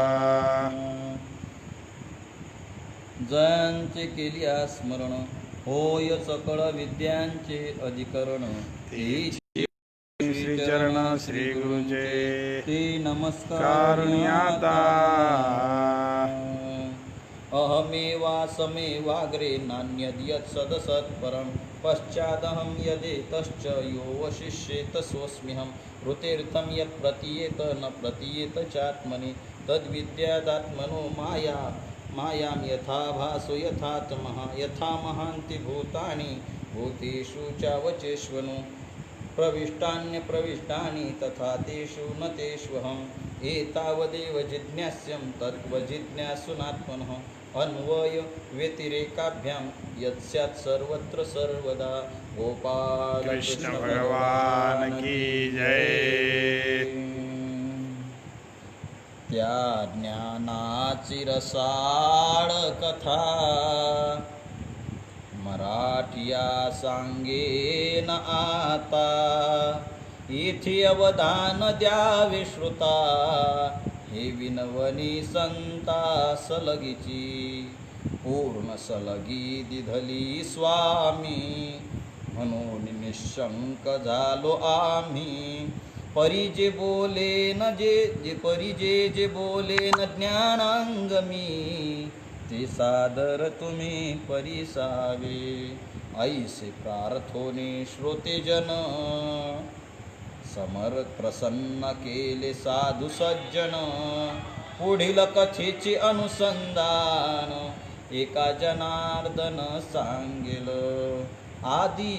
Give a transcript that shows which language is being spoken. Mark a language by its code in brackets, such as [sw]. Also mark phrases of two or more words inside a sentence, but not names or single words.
[mr] जयांचे केली स्मरण होय सकळ विद्यांचे अधिकरण। श्री चरण श्री गुरुचे ते नमस्कार कारुण्याता [sa] अहमेवासमेवाग्रे नान्यद्यत्सदसत्परं पश्चादहं यदेतश्च यो वशिष्येत सोऽस्म्यहं ऋतेर्थं यत् प्रतीयेत न प्रतीयेत चात्मनि तद्विद्यादात्मनो मायां यथा भासो यथात्मः यथा महान्ति भूतानि भूतेषु चावचेष्वनु प्रविष्टान्यप्रविष्टानि तथा तेषु न तेष्वहम् एतावदेव जिज्ञास्यं तत्त्वजिज्ञासुनात्मनः अन्वय व्यतिरेकाभ्यां यत्स्यात् सर्वत्र सर्वदा गोपाल [hi] कृष्ण भगवान की जय। [mr] त्या ज्ञानाची रसाळ कथा मराठिया सांगेन आता इथे अवधान द्यावे श्रोता हे विनवनी संता सलगीची पूर्ण सलगी दिधली स्वामी म्हणून निशंक झालो आम्ही परी जे बोले न परी जे बोले न ज्ञानांगमी ते सादर तुम्ही परिसावे ऐसे प्रार्थोने श्रोतेजन समर प्रसन्न केले साधू सज्जन पुढील कथेचे अनुसंधान एका जनार्दन सांगेल आदि